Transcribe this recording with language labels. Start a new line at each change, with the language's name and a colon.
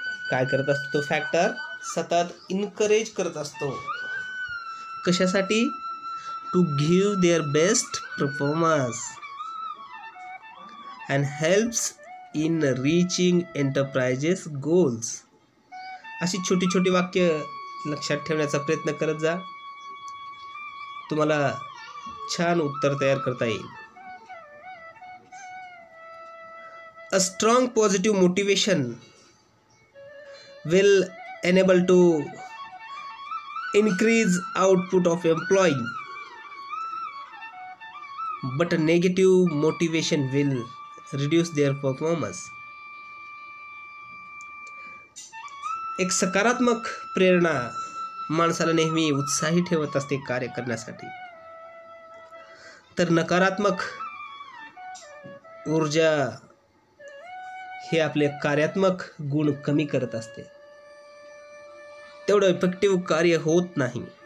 Marathi: काय करत असतो तो फॅक्टर? सतत इनकरेज करत असतो. कशासाठी?
English: To give their best performance and helps in reaching enterprises goals.
Marathi: अशी छोटी छोटी वाक्य लक्षात ठेवण्याचा प्रयत्न करत जा. तुम्हाला छान उत्तर तयार करता येईल.
English: A strong positive motivation will enable to increase output of employee, but a negative motivation will reduce their performance.
Marathi: एक सकारात्मक प्रेरणा माणसाला नेहमी उत्साही ठेवत असते कार्य करण्यासाठी, तर नकारात्मक ऊर्जा हे आपले कार्यात्मक गुण कमी करत असते, तेवढं इफेक्टिव्ह कार्य होत नाही.